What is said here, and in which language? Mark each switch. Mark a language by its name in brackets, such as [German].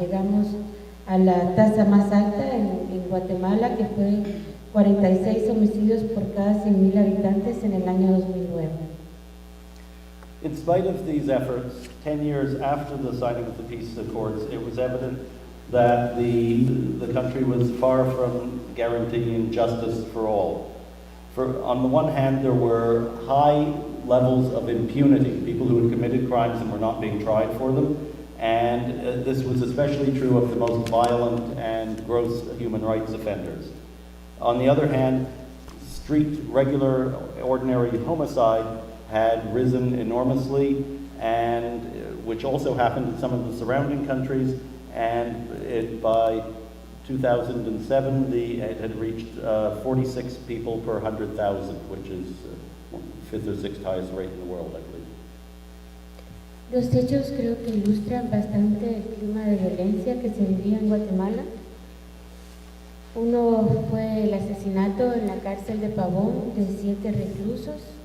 [Spanish] Llegamos a la tasa más alta en Guatemala, que fue 46 homicidios por cada 100,000 habitantes en el año 2009. [English] In spite of these efforts, 10 years after the signing of the peace accords, it was evident that the country was far from guaranteeing justice for all. On the one hand, there were high levels of impunity, people who had committed crimes and were not being tried for them, and this was especially true of the most violent and gross human rights offenders. On the other hand, regular, ordinary homicide had risen enormously, and which also happened in some of the surrounding countries, and by 2007 it had reached 46 people per 100,000, which is fifth or sixth highest rate in the world, I believe. [Spanish] Los hechos creo que ilustran bastante el clima de violencia que se vivía en Guatemala. Uno fue el asesinato en la cárcel de Pavan de 7 reclusos.